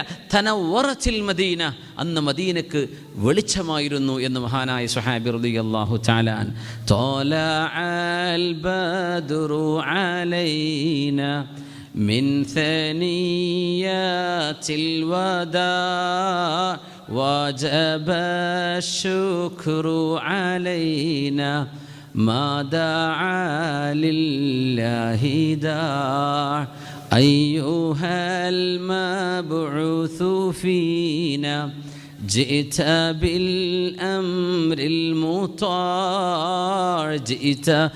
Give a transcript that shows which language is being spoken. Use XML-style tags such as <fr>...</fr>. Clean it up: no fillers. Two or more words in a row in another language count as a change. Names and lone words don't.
<ar>تنورت المدينة,</ar> <ml>അന്ന് മദീനക്ക് വെളിച്ചമായിരുന്നു എന്ന് മഹാനായ സ്വഹാബി</ml> <ar>رضي الله تعالى عنه. طلع البدر علينا من ثنيات الوداع وجب الشكر علينا ما دعا لله داع أيها المبعوث فينا جئت بالأمر المطاع جئت</ar>